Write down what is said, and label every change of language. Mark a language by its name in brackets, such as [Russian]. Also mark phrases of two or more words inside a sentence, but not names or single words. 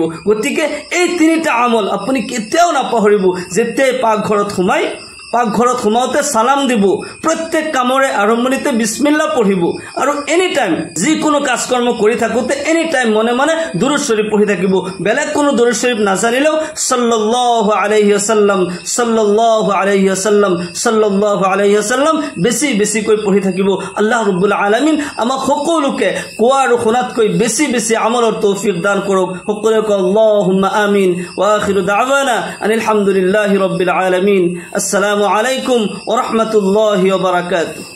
[Assamese] গতিকে এই তিনিটা আমল আপুনি কেতিয়াও নাপাহৰিব। যেতিয়াই পাকঘৰত সোমাওঁতে সালাম দিব, প্ৰত্যেক কামৰে আৰম্ভণিতে বিসমিল্লাহ পঢ়িব, আৰু [English] any time [Assamese] যিকোনো কাজ কৰ্ম কৰি থাকোঁতে [English] any time [Assamese] মনে মনে দুৰুদ শৰীফ পঢ়ি থাকিব। বেলেগ কোনো দুৰুদ শৰীফ নাজানিলেও [Arabic] صلى الله عليه وسلم, صلى الله عليه وسلم, صلى الله عليه وسلم [Assamese] বেছি বেছিকৈ পঢ়ি থাকিব। [Arabic] الله رب العالمين [Assamese] আমাক সকলোকে কোৱা আৰু শুনাতকৈ বেছি বেছি আমলৰ তৌফিক দান কৰক। সকলোকে কওঁ [Arabic] اللهم آمين. وآخر دعوانا أن الحمد لله رب العالمين. السلام عليكم ورحمة الله وبركاته.